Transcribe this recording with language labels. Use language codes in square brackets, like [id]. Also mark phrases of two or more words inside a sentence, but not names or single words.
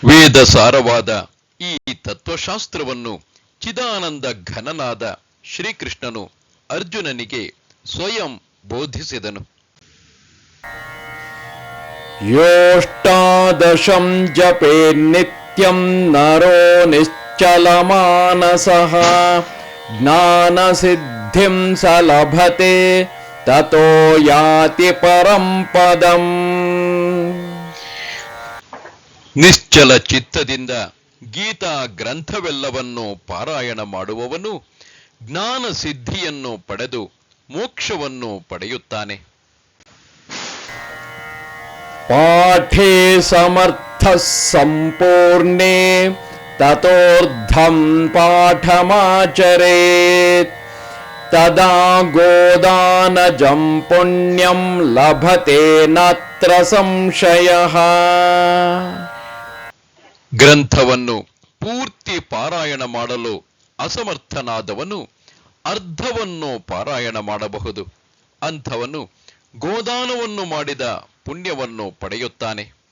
[kn] ವೇದ ಸಾರವಾದ ಈ ತತ್ವಶಾಸ್ತ್ರವನ್ನು ಚಿದಾನಂದ ಘನನಾದ ಶ್ರೀಕೃಷ್ಣನು ಅರ್ಜುನನಿಗೆ ಸ್ವಯಂ ಬೋಧಿಸಿದನು. [sa] ಯೋಷ್ಟಾದಶಂ ಜಪೇ ನಿತ್ಯಂ ನರೋ ನಿಶ್ಚಲಮಾನಸಃ ಜ್ಞಾನಸಿದ್ಧಿಂ ಸಲಭತೆ ತತೋ ಯಾತಿ ಪರಂ ಪದಂ. [kn] ನಿಶ್ಚಲ ಚಿತ್ತದಿಂದ ಗೀತಾ ಗ್ರಂಥವೆಲ್ಲವನ್ನು ಪಾರಾಯಣ ಮಾಡುವವನು ಜ್ಞಾನ ಸಿದ್ಧಿಯನ್ನು ಪಡೆದು ಮೋಕ್ಷವನ್ನು ಪಡೆಯುತ್ತಾನೆ. [sa] ಪಾಠೇ ಸಮರ್ಥ ಸಂಪೂರ್ಣೇ ತತೋರ್ಧಂ ಪಾಠಮಾಚರೇತ್ ತದಾ ಗೋದಾನಜಂ ಪುಣ್ಯಂ ಲಭತೆ ನಾತ್ರ ಸಂಶಯಃ. [kn] ಗ್ರಂಥವನ್ನು ಪೂರ್ತಿ ಪಾರಾಯಣ ಮಾಡಲು ಅಸಮರ್ಥನಾದವನು ಅರ್ಧವನ್ನು ಪಾರಾಯಣ ಮಾಡಬಹುದು. ಅಂಥವನು ಗೋದಾನವನ್ನು ಮಾಡಿದ ಪುಣ್ಯವನ್ನು ಪಡೆಯುತ್ತಾನೆ.